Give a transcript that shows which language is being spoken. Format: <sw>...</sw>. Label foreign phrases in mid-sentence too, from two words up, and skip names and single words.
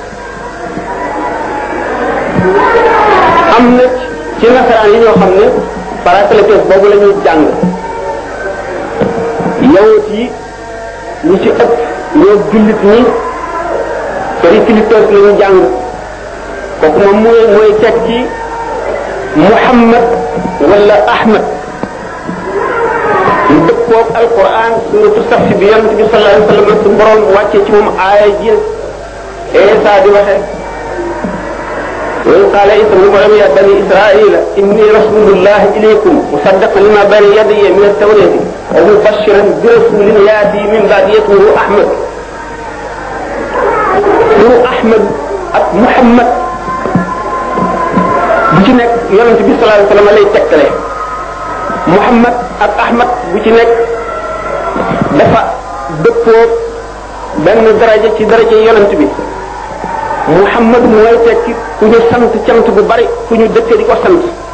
<wo>am na ci nasaraan yi ñoo xam ne parakletos boobu la ñuy jàng yawut yi ñu ci ëpp ñoo jullit ñi periklitos la ñu jàng kooku moom mooy teg ci Muhammad wala Ahmad ñu dëppoog alquran suratu Safi bi yonent bi</wo> <ar>صلى الله عليه وسلم</ar> <wo>su borom wàccee ci moom aaya ji Isa di waxe</wo> <ar>وإذ قال عيسى ابن مريم يا بني إسرائيل إني رسول الله إليكم مصدقا لما بين يدي من التوراة ومبشرا برسول يأتي من بعد اسمه أحمد اسمه أحمد محمد</ar> <wo>bu ci nekk yonent bi</wo> <ar>صلى الله عليه وسلم</ar> <wo>lay tegtale Muhammad ak Ahmad bu ci nekk dafa dëppoo benn daraja ci daraja yonent bi Muhammad mooy tekki ku ñu sant cant bu bari ku ñu dëkke di ko sant</wo>